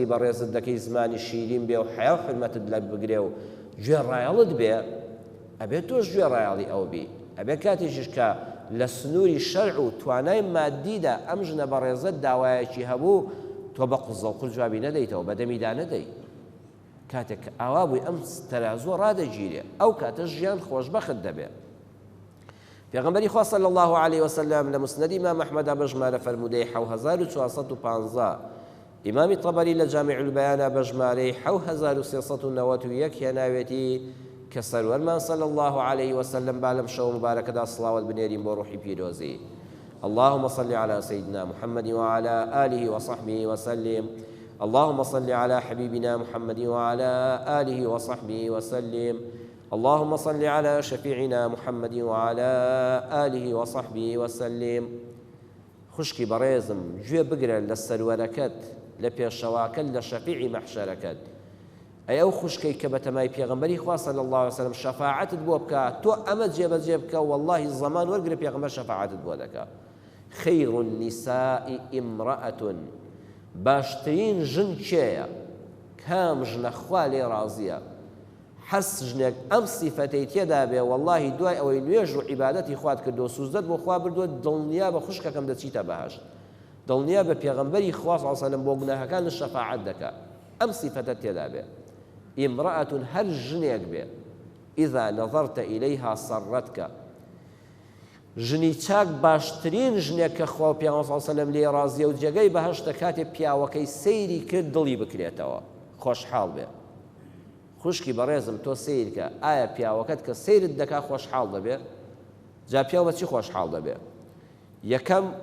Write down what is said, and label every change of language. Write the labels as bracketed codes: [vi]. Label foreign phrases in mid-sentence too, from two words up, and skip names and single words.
[ckb] بەڕێزت دەکەی زمانی شیرین بێ و حیا و حرمەتت لە بگرێ و گوێڕایەڵت بێ ئەبێت تۆش گوێڕایەڵی ئەو بی ئەبێ کاتێکیش کە لە سنووری شەرع و توانای مادیدا ئەم ژنە بەڕێزت داوایەکی هەبوو تۆ بە قوزە و قورج جوابی نەدەیتەوە بەدەمیدا نەدەی کاتێک کە ئاوا بووی ئەم تەرازووە ڕادەگیرێ ئەو کاتە ژیان خۆشبەخت دەبێ پێغەمبەری خوا [ar] صلی الله عليه وسلم [ckb] لە مسنەدی ئیمام ئەحمەدا بە ژمارە فەرموودەی 7415 ئیمامی طەبەری لە جامع البەیانە بە ژمارەی 7391 هێناوێتی کە سەروەرمان [ar] صلی الله عليه وسلم [ckb] با لەم شەو مبارەکەدا سڵاوەت بنێرین بۆ ڕوحی پیرۆزی [ar] اللهم صل على سيدنا محمد وعلى آله وصحبه وسلم اللهم صل على حبيبنا محمد وعلى آله وصحبه وسلم اللهم صل على شفيعنا محمد وعلى آله وصحبه وسلم [ckb] خوشکی بەڕێزم گوێ بگرە لە سەروەرەکەت لە پێشەواکەت لە شەفیعی مەحشەرەکەت ئەی ئەو خوشکەی کە بە تەمای پێغەمبەری خوا صلی [ar] الله عليه وسلم [ckb] شەفاعەتت بۆ بکە تۆ ئەمە جێبەجێ بکە والله زەمان وەرگرە پێغەمبەر شەفاعەتت بۆ دەکا خەیر [ar] النساء امرأة [ckb] باشترین ژن کێیە کام ژنە خوا لێ ڕازیە حەس ژنێک ئەم سیفەتەی تێدا بێ واللهی دوای ئەوەی نوێژ و عیبادەتی خوات کردو سوزدەت بۆ خوا بردووە دڵنیا بە خوشکەکەم دەچیتە بەهەشت دڵنیا بە پێغەمبەری خوا [ar] صلی الله عليه وسلم [ckb] بۆ گوناهەکان شەفاعەت دەکات ئەم سیفەتە تێدا بێ امرأة هەر ژنێک بێ [ar] إذا نظرت إليها سرتك [ckb] ژنی چاک باشترین ژنێک کە خوا و پێغەمبەر [ar] صلی الله عليه وسلم [ckb] لێ ڕازیە و جێگەی بەهەشتە کاتێ پیاوەکەی سەیری کرد دڵی بکرێتەوە خۆشحاڵ بێ خوشکی بەڕێزم تۆ سیرکە ئایا پیاوەکەت کە سیرت دەکا خۆشحاڵ دەبێ جا پیاو بەچی خۆشحاڵ دەبێ یەکەم